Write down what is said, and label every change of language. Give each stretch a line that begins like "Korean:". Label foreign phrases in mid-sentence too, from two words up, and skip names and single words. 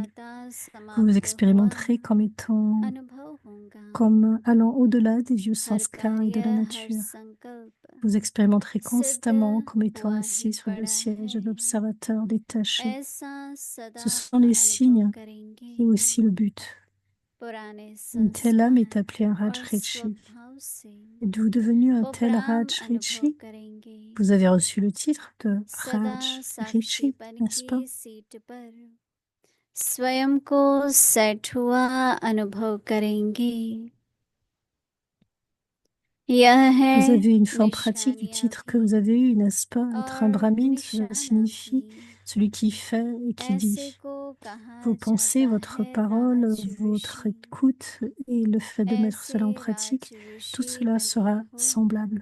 Hindi: खाता
French: Vous vous
Hindi: समाप्त हुआ
French: expérimenterez comme étant,
Hindi: अनुभव होगा।
French: comme allant au-delà des vieux
Hindi: हर
French: sanskars et de la
Hindi: कार्य हर
French: nature.
Hindi: संकल्प
French: Vous expérimenterez
Hindi: सिद्ध
French: constamment comme étant
Hindi: हुआ ही
French: assis sur le
Hindi: पड़ा
French: siège
Hindi: है।
French: de l'observateur détaché.
Hindi: ऐसा सदा
French: Ce sont les
Hindi: अनुभव
French: signes
Hindi: करेंगे।
French: et aussi le but.
Hindi: पुराने
French: Une telle âme est
Hindi: संस्कार
French: appelée un
Hindi: और
French: Rajrishi.
Hindi: स्वभाव
French: Êtes-vous devenu un tel Raj Rishi? Vous avez reçu le titre de Raj Rishi, n'est-ce pas?
Hindi: स्वयं को सेट हुआ अनुभव करेंगे।
French: Vous avez une forme pratique du titre que vous avez eu, n'est-ce pas? Être un brahmine, cela signifie celui qui fait et qui dit. Vos pensées, votre parole, votre écoute et le fait de mettre cela en pratique, tout cela sera semblable.